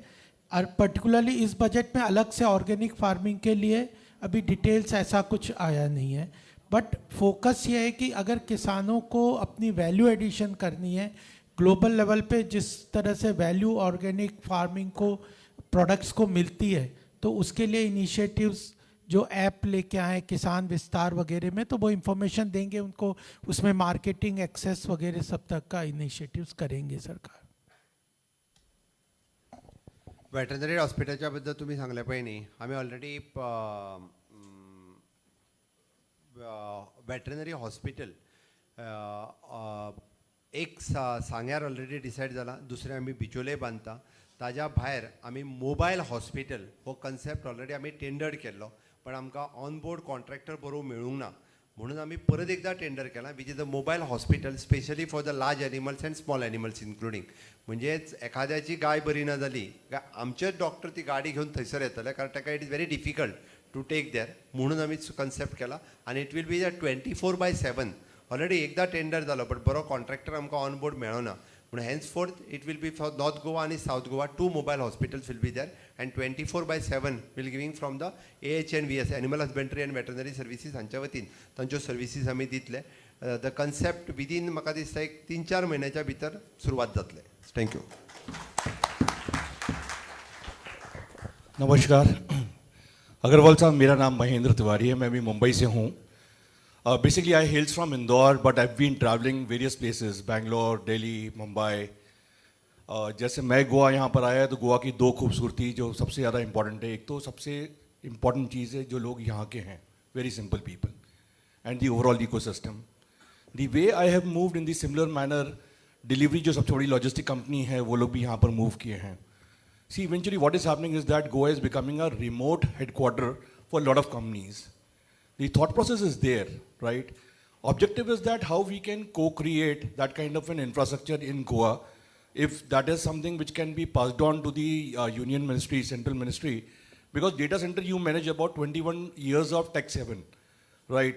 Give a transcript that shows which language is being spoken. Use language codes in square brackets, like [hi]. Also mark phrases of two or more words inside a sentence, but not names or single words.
[hi] और पर्टिकुलरली इस बजट में अलग से [en] organic farming [hi] के लिए अभी डिटेल्स ऐसा कुछ आया नहीं है, [en] but focus [hi] ये है कि अगर किसानों को अपनी [en] value addition [hi] करनी है [en] global level [hi] पे, जिस तरह से [en] value organic farming [hi] को प्रोडक्ट्स को मिलती है, तो उसके लिए इनिशिएटिव्स जो ऐप लेके आए किसान विस्तार वगैरह में, तो वो इंफॉर्मेशन देंगे उनको, उसमें [en] marketing access [hi] वगैरह सब तक का इनिशिएटिव्स करेंगे सरकार। [kok] वेटरनरी हॉस्पिटलच्या बद्दल तुम्ही सांगले पयलीं आमी [en] already veterinary hospital [kok] एक सांग्यार [en] already decided [kok] जाला, दुसरें आमी बिचोले बांदता। ताज्या भायर आमी [en] mobile hospital [kok] हो [en] concept already [kok] आमी टेंडर केल्लो, पण आमकां [en] on board contractor [kok] बरोबर मेळूंक ना, म्हणून आमी परत एकदा टेंडर केला, [en] which is the mobile hospital specially for the large animals and small animals including. [kok] म्हणजेच एखाद्याची गाय बरी ना जाली काय आमचेच डॉक्टर ती गाडी घेवन थंयसर येतले, कारण ताका [en] it is very difficult to take there, [kok] म्हणून आमी कन्सेप्ट केला। आनी [en] it will be 24/7. [kok] ऑलरेडी एकदा टेंडर जालो, बट बरो कॉन्ट्रॅक्टर आमकां [en] on board [kok] मेळना, म्हणून [en] henceforth it will be for North Goa [kok] आनी [en] South Goa 2 mobile hospitals will be there, and 24/7 will giving from the AHNVS animal husbandry and veterinary services [kok] हांच्या वतीन तांच्यो सर्विसीस आमी दितले। [en] the concept within [kok] म्हाका दिसता एक 3-4 म्हयन्याच्या भितर सुरवात जातले। थँक्यू। [hi] नमस्कार अग्रवाल साहब, मेरा नाम महेंद्र तिवारी है, मैं भी मुंबई से हूँ। [en] Basically I hails from Indore, but I been traveling various places, Bangalore, Delhi, Mumbai. [hi] जैसे मैं गोवा यहाँ पर आया तो गोवा की 2 खूबसूरती जो सबसे ज़्यादा इंपॉर्टेंट है। एक तो सबसे इम्पॉर्टेंट चीज़ है जो लोग यहाँ के हैं, [en] very simple people, and the overall ecosystem. the way I have moved in the similar manner, [hi] डिलीवरी जो सबसे बड़ी [en] logistic company [hi] है वो लोग भी यहाँ पर मूव किए हैं। [en] See, eventually what is happening is that Goa is becoming a remote headquarter for a lot of companies. The thought process is there, right? Objective is that how we can co-create that kind of an infrastructure in Goa, if that is something which can be passed on to the union ministry, central ministry, because data center you manage about 21 years of tax haven, right?